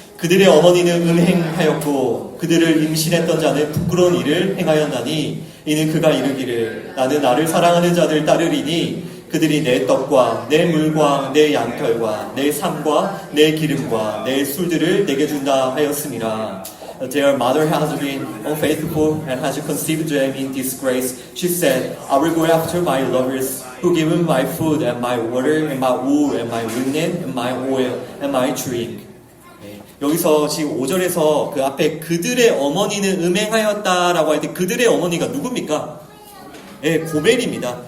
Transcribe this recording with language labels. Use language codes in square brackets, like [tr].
[ko] 그들의 어머니는 음행하였고 그들을 임신했던 자는 부끄러운 일을 행하였나니 이는 그가 이르기를 나는 나를 사랑하는 자들 따르리니 그들이 내 떡과 내 물과 내 양털과 내 삶과 내 기름과 내 술들을 내게 준다 하였음이라. [en] Their mother has been unfaithful and has conceived them in disgrace. She said, I will go after my lovers who give me my food and my water and my wool and my linen and my oil and my drink. [ko] 여기서 지금 5절에서 그 앞에 그들의 어머니는 음행하였다라고 할 때 그들의 어머니가 누굽니까? 예, 고멜입니다.